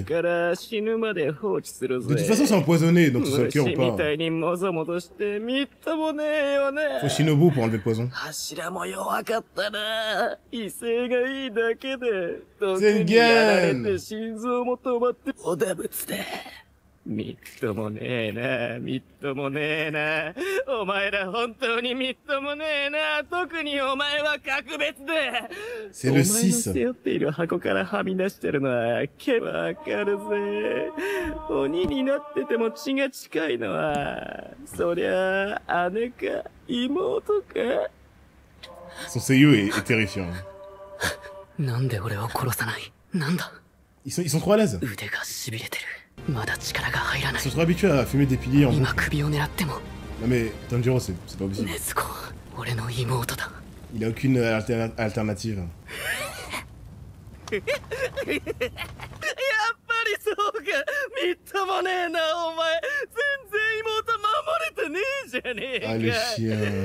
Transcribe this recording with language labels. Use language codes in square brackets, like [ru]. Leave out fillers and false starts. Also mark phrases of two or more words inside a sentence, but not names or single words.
[fr] De toute façon, c'est empoisonné, donc que ce soit le cœur ou pas. Faut Shinobu pour enlever le poison. Tengen! [ja] みっともねえな、みっともねえな。お前ら本当にみっともねえな。特にお前は格別で。 [fr] C'est le 6. [ja] お前の背負っている箱からはみ出してるのは、けわかるぜ。鬼になってても血が近いのは、そりゃあ姉か妹か。 [fr] Son seiyuu est terrifiant. [ja] なんで俺を殺さない？なんだ？ [fr] Ils sont trop à l'aise. 腕が痺れてる。 Ils sont trop habitués à fumer des piliers en boucle. Non mais Tanjiro c'est pas possible. Il a aucune alternative. Ah le chien.